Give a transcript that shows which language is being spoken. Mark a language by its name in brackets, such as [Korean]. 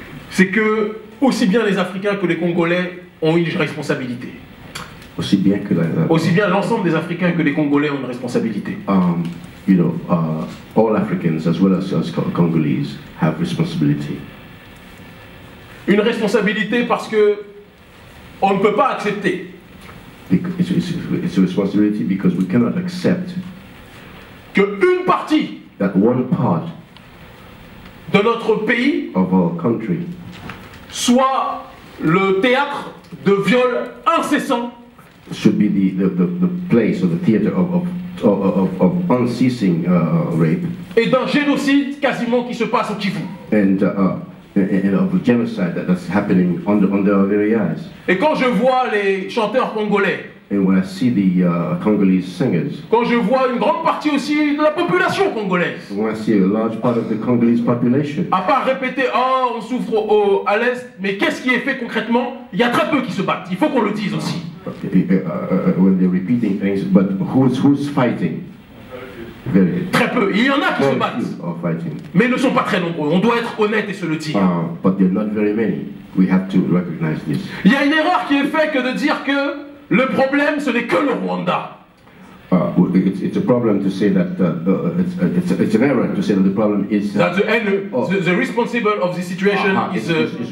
[French] c'est que aussi bien les Africains que les Congolais ont une responsabilité. Aussi bien l'ensemble des Africains que les Congolais ont une responsabilité. [English] You know, all Africans as well as Congolese have responsibility. [French] Une responsabilité parce que on ne peut pas accepter. [English] It's a responsibility because we cannot accept [French] que une partie [English] that one part [French] de notre pays [English] of our country [French] soit le théâtre de viols incessants. [English] Should be the place or the theater of unceasing rape. [French] Et d'un génocide quasiment qui se passe au Kivu. [English] And of a genocide that's happening under our very eyes. [French] Et quand je vois les chanteurs congolais, [English] and when I see the Congolese singers, [French] quand je vois une grande partie aussi de la population congolaise, [English] when I see a large part of the Congolese population, [French] à part répéter oh on souffre à l'est, mais qu'est-ce qui est fait concrètement? Il y a très peu qui se battent. Il faut qu'on le dise aussi. [English] When they're repeating things, but who's fighting? [French] Très peu. Il y en a qui se battent, mais ils ne sont pas très nombreux. On doit être honnête et se le dire. [English] But they're not very many. We have to recognize this. [French] Il y a une erreur qui est faite que de dire que le problème ce n'est que le Rwanda. [English] It's a problem to say that it's an error to say that the problem is that the responsible of the situation is